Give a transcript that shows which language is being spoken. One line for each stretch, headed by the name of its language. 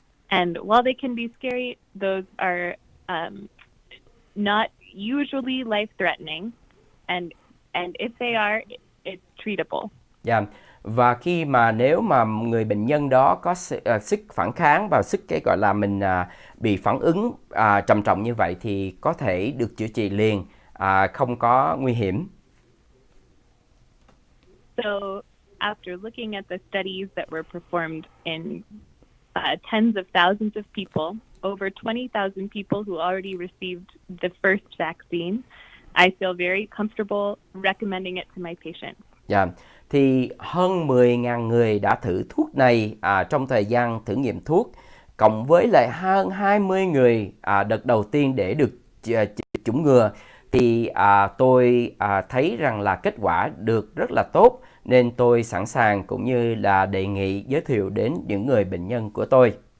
English: And while they can be scary, those are not usually life-threatening, and if they are, it's treatable. Yeah.
Vietnamese: Và khi mà nếu mà người bệnh nhân đó có sức phản kháng và sức cái gọi là mình bị phản ứng trầm trọng như vậy thì có thể được chữa trị liền, không có nguy hiểm.
English: So after looking at the studies that were performed in tens of thousands of people, over 20,000 people who already received the first vaccine, I feel very comfortable recommending it to my patients. Yeah.
Vietnamese: Thì hơn 10.000 người đã thử thuốc này trong thời gian thử nghiệm thuốc, cộng với lại hơn 20 người đợt đầu tiên để được chủng ngừa, thì tôi thấy rằng là kết quả được rất là tốt, nên tôi sẵn sàng cũng như là đề nghị giới thiệu đến những người bệnh nhân của tôi.